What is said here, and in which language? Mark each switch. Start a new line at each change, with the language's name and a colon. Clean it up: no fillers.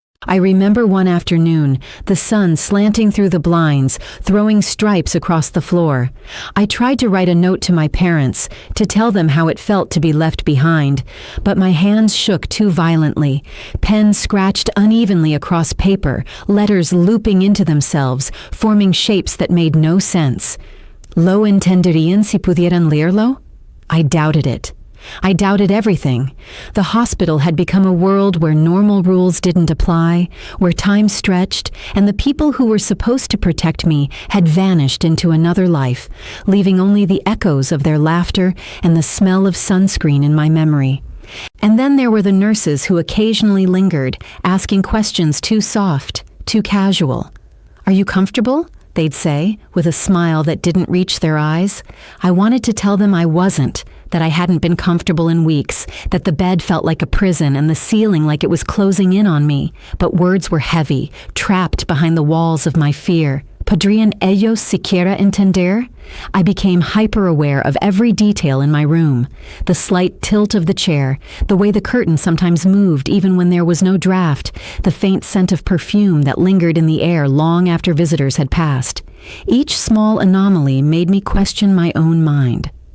English: I remember one afternoon, the sun slanting through the blinds, throwing stripes across the floor. I tried to write a note to my parents, to tell them how it felt to be left behind, but my hands shook too violently. Pen scratched unevenly across paper, letters looping into themselves, forming shapes that made no sense.
Spanish: ¿Lo entenderían si pudieran leerlo?
English: I doubted it. I doubted everything. The hospital had become a world where normal rules didn't apply, where time stretched, and the people who were supposed to protect me had vanished into another life, leaving only the echoes of their laughter and the smell of sunscreen in my memory. And then there were the nurses who occasionally lingered, asking questions too soft, too casual. "Are you comfortable?" they'd say, with a smile that didn't reach their eyes. I wanted to tell them I wasn't, that I hadn't been comfortable in weeks, that the bed felt like a prison and the ceiling like it was closing in on me, but words were heavy, trapped behind the walls of my fear.
Spanish: ¿Podrían ellos siquiera entender?
English: I became hyper-aware of every detail in my room. The slight tilt of the chair, the way the curtain sometimes moved even when there was no draft, the faint scent of perfume that lingered in the air long after visitors had passed. Each small anomaly made me question my own mind.